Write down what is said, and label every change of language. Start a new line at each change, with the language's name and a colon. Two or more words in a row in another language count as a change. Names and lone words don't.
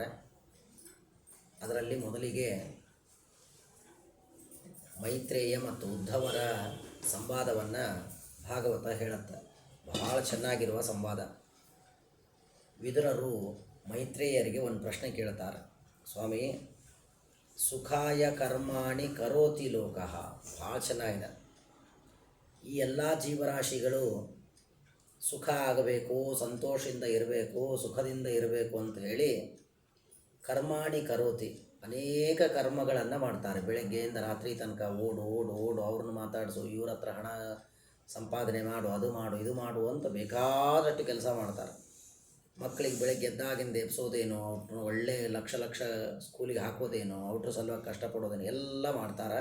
Kannada: ಅದರಲ್ಲಿ ಮೊದಲಿಗೆ ಮೈತ್ರೇಯ ಮತ್ತು ಉದ್ಧವರ ಸಂವಾದವನ್ನು ಭಾಗವತ ಹೇಳುತ್ತೆ. ಬಹಳ ಚೆನ್ನಾಗಿರುವ ಸಂವಾದ. ವಿದುರರು ಮೈತ್ರೇಯರಿಗೆ ಒಂದು ಪ್ರಶ್ನೆ ಕೇಳ್ತಾರೆ.
Sanskrit: ಸ್ವಾಮಿ, ಸುಖಾಯ ಕರ್ಮಾಣಿ ಕರೋತಿ ಲೋಕಃ.
Kannada: ಭಾಳ ಚೆನ್ನಾಗಿದೆ. ಈ ಎಲ್ಲ ಜೀವರಾಶಿಗಳು ಸುಖ ಆಗಬೇಕು, ಸಂತೋಷದಿಂದ ಇರಬೇಕು, ಸುಖದಿಂದ ಇರಬೇಕು ಅಂತ ಹೇಳಿ
Sanskrit: ಕರ್ಮಾಣಿ ಕರೋತಿ,
Kannada: ಅನೇಕ ಕರ್ಮಗಳನ್ನು ಮಾಡ್ತಾರೆ. ಬೆಳಗ್ಗೆಯಿಂದ ರಾತ್ರಿ ತನಕ ಓಡು ಓಡು ಓಡು, ಅವ್ರನ್ನ ಮಾತಾಡಿಸು, ಇವ್ರ ಹತ್ರ ಹಣ ಸಂಪಾದನೆ ಮಾಡು, ಅದು ಮಾಡು, ಇದು ಮಾಡು ಅಂತ ಬೇಕಾದಷ್ಟು ಕೆಲಸ ಮಾಡ್ತಾರೆ. ಮಕ್ಕಳಿಗೆ ಬೆಳಗ್ಗೆ ಎದ್ದಾಗಿಂದ ಎಬ್ಸೋದೇನೋ, ಒಳ್ಳೆ ಲಕ್ಷ ಲಕ್ಷ ಸ್ಕೂಲಿಗೆ ಹಾಕೋದೇನೋ, ಔಟ್ರ ಸಲುವಾಗಿ ಕಷ್ಟಪಡೋದೇನೋ ಎಲ್ಲ ಮಾಡ್ತಾರೆ.